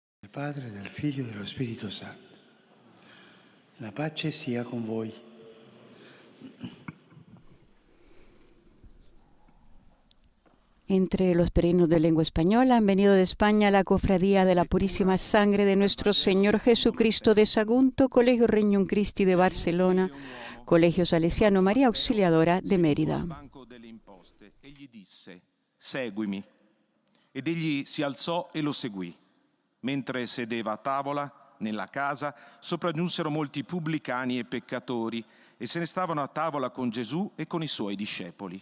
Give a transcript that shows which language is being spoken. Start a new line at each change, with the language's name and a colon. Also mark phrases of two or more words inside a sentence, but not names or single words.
Italian: Padre, del Figlio e dello Spirito Santo. La pace sia con voi.
Spanish: Entre los peregrinos de lengua española han venido de España la Cofradía de la Purísima Sangre de Nuestro Señor Jesucristo de Sagunto, Colegio Regnum Christi de Barcelona, Colegio Salesiano María Auxiliadora de Mérida.
Italian: Egli disse: seguimi. Ed egli si alzò e lo seguì. Mentre sedeva a tavola nella casa, sopraggiunsero molti pubblicani e peccatori e se ne stavano a tavola con Gesù e con i suoi discepoli.